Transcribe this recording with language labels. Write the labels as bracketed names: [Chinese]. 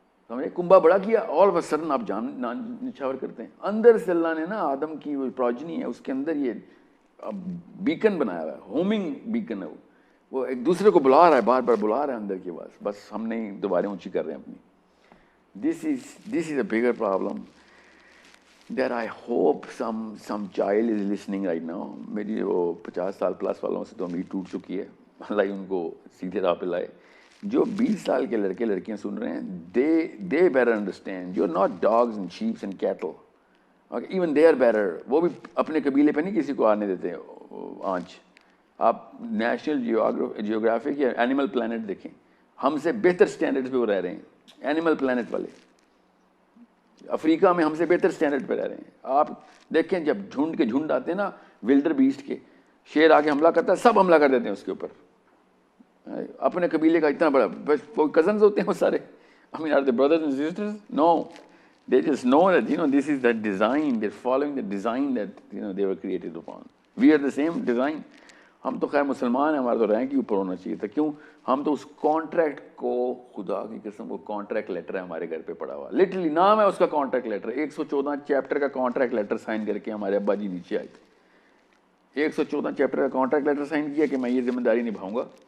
[Urdu] سمجھے؟ کنبا بڑا کیا، [English] all of a sudden [Urdu] آپ جان نچھاور کرتے ہیں. اندر سے اللہ نے نا آدم کی وہ پروجنی ہے اس کے اندر یہ بیکن بنایا ہوا ہے، ہومنگ بیکن ہے، وہ ایک دوسرے کو بلا رہا ہے، بار بار بلا رہا ہے اندر کی آواز، بس ہم نہیں دوبارہ اونچی کر رہے ہیں اپنی. [English] This is a bigger problem that I hope some child is listening right now. [Urdu] میری وہ 50 سال پلس والوں سے تو امید ٹوٹ چکی ہے، اللہ ان کو سیدھے راہ پہ لائے. جو 20 سال کے لڑکے لڑکیاں سن رہے ہیں، [English] they better understand you're not dogs and sheep and cattle. Okay, even they are better. [Urdu] وہ بھی اپنے قبیلے پہ نہیں کسی کو آنے دیتے آنچ. آپ نیشنل جیوگرافک یا اینیمل پلانٹ دیکھیں، ہم سے بہتر سٹینڈرڈ پہ وہ رہ رہے ہیں. اینیمل پلانٹ والے افریقہ میں ہم سے بہتر سٹینڈرڈ پہ رہ رہے ہیں. آپ دیکھیں جب جھنڈ کے جھنڈ آتے ہیں نا، ولڈر بیسٹ کے، شیر آ کے حملہ کرتا ہے، سب حملہ کر دیتے ہیں اس کے اوپر. اپنے قبیلے کا اتنا بڑا، کوئی کزنز ہوتے ہیں وہ سارے. [English] I mean, are they brothers and sisters? No. They just know that, this is the design. They're following the design that, they were created upon. We are the same design. [Urdu] ہم تو خیر مسلمان ہیں, ہمارا تو رینک ہی اوپر ہونا چاہیے تھا. کیوں؟ ہم تو اس کانٹریکٹ کو, خدا کی قسم, وہ کانٹریکٹ لیٹر ہے ہمارے گھر پہ پڑا ہوا, لٹرلی نام ہے اس کا کانٹریکٹ لیٹر. 114 چیپٹر کا کانٹریکٹ لیٹر سائن کر کے ہمارے ابا جی نیچے آئے تھے. 114 چیپٹر کا کانٹریکٹ لیٹر سائن کیا کہ میں یہ ذمہ داری نبھاؤں گا.